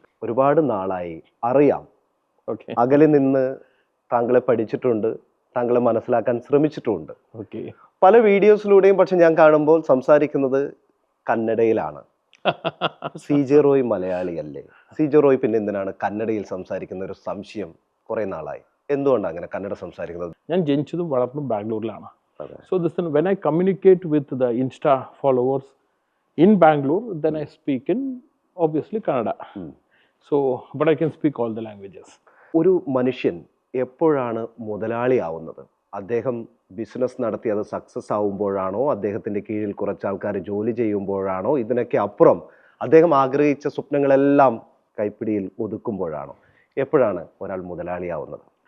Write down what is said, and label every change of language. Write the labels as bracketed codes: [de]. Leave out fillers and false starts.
[ml] ഒരുപാട് നാളായി അറിയാം, അകലെ നിന്ന് താങ്കളെ പഠിച്ചിട്ടുണ്ട്, താങ്കളെ മനസ്സിലാക്കാൻ ശ്രമിച്ചിട്ടുമുണ്ട് പല വീഡിയോസിലൂടെയും. പക്ഷെ ഞാൻ കാണുമ്പോൾ സംസാരിക്കുന്നത് കന്നഡയിലാണ്. CJ റോയ് മലയാളിയല്ലേ? CJ റോയ് പിന്നെ എന്തിനാണ് കന്നഡയിൽ സംസാരിക്കുന്ന ഒരു സംശയം കുറെ നാളായി. എന്തുകൊണ്ടാണ് അങ്ങനെ കന്നഡ സംസാരിക്കുന്നത്? ഞാൻ ജനിച്ചതും വളർന്നതും ബാംഗ്ലൂരിലാണ്. [en] So when I communicate with the Insta followers in Bangalore, then I speak in obviously Kannada. So but I can speak all the languages. [ml] ഒരു മനുഷ്യൻ എപ്പോഴാണ് മുതലാളിയാവുന്നത്? അദ്ദേഹം ബിസിനസ് നടത്തി അത് സക്സസ് ആവുമ്പോഴാണോ, അദ്ദേഹത്തിൻ്റെ കീഴിൽ കുറച്ച് ആൾക്കാർ ജോലി ചെയ്യുമ്പോഴാണോ, ഇതിനൊക്കെ അപ്പുറം അദ്ദേഹം ആഗ്രഹിച്ച സ്വപ്നങ്ങളെല്ലാം കൈപ്പിടിയിൽ ഒതുക്കുമ്പോഴാണോ? എപ്പോഴാണ് ഒരാൾ മുതലാളിയാവുന്നത്?